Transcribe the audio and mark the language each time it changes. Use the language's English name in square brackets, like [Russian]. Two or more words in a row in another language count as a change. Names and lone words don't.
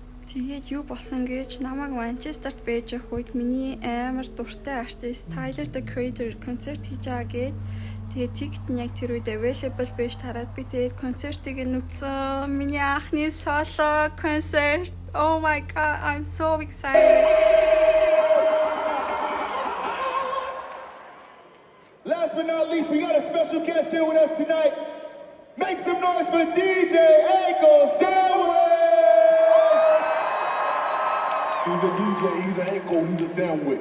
[Mongolian] Тэгээд юу болсон гэж намайг Манчестерт байж явах үед миний амар дуртай артист Tyler the Creator концерт хийж байгаа гээд тэгээд тикет нь яг тэр үед available байж тараад би тэгээд концертыг нь үзсэн. Миний анхны соло концерт. [English] Oh my god, I'm so excited. Last but not least, we got a special guest here with us tonight. Make some noise for DJ Ankle Sandwich! He's a DJ, he's an ankle, he's a sandwich.